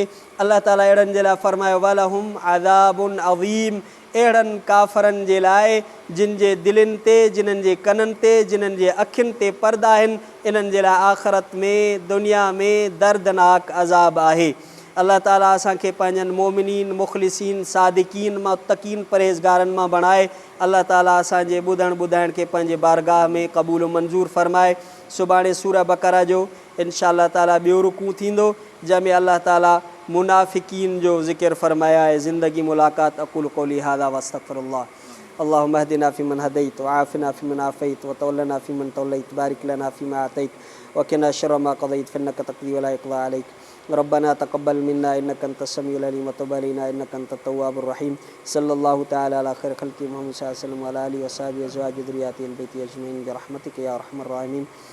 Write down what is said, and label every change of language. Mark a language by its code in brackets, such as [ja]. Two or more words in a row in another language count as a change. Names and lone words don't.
[sd] अल्लाह ताला अहिड़नि जे लाइ फ़रमायो [ar] ولهم عذاب عظيم, [sd] अहिड़नि काफ़रनि जे लाइ जिन जे दिलनि ते, जिन्हनि जे कननि ते, जिन्हनि जे अखियुनि ते परदा आहिनि, इन्हनि जे लाइ आख़िरत में दुनिया में दर्दनाक अज़ाब आहे। अल्लाह ताला असांखे पंहिंजनि मोमिनीन मुख़लिसीन सादिकीन मुत्तक़ीन परहेज़गारनि मां बणाए। अल्लाह ताला असांजे ॿुधण ॿुधाइण खे पंहिंजे बारगाह में क़बूल मंज़ूर फ़रमाए। सुभाणे सूरह बक़रा जो [ar] إن شاء الله تعالى [sd] ॿियो रुकू थींदो, जंहिंमें अल्लाह ताला मुनाफ़िकीन जो ज़िक्र फ़रमाया आहे। زندگي ملاقات [ar] أقول قولي هذا وأستغفر الله. اللهم اهدنا فيمن هديت وعافنا فيمن عافيت وتولنا فيمن توليت بارك لنا فيما أعطيت وقنا شر ما قضيت فإنك تقضي ولا يقضى عليك. ربنا تقبل منا إنك أنت السميع العليم وتب علينا إنك أنت التواب الرحيم. صلى الله تعالى على خير خلقه محمد صلى الله عليه وسلم وعلى آله وأصحابه وأزواجه وذريته أهل البيت أجمعين برحمتك يا أرحم الراحمين.